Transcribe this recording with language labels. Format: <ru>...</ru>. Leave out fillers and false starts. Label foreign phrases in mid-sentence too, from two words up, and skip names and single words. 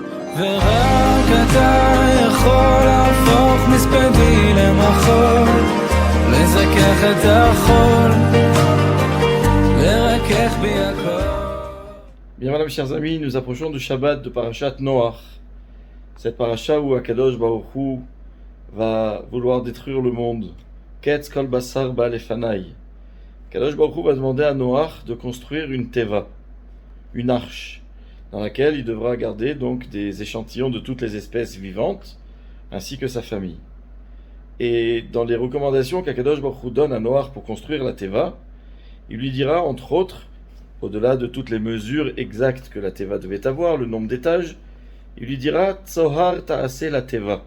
<he>ורק אתה יכול להפוך מספדי למחול, לזכך את החול, לרכך בי הכל.</he> <fr>Bien voilà mes chers amis, nous approchons du Shabbat de Parashat Noach. Cette parasha où</fr> <he>הקדוש ברוך הוא</he> <fr>va vouloir détruire le monde.</fr> <he>קץ כל בשר בא לפניי. הקדוש ברוך הוא</he> <fr>va demander à Noach de construire une teva, une arche, dans laquelle il devra garder donc des échantillons de toutes les espèces vivantes, ainsi que sa famille. Et dans les recommandations qu'</fr> <he>הקדוש ברוך הוא</he> <fr>donne à Noach pour construire la teva, il lui dira entre autres, au-delà de toutes les mesures exactes que la teva devait avoir, le nombre d'étages, il lui dira</fr> <he>צוהר תעשה לתבה.</he>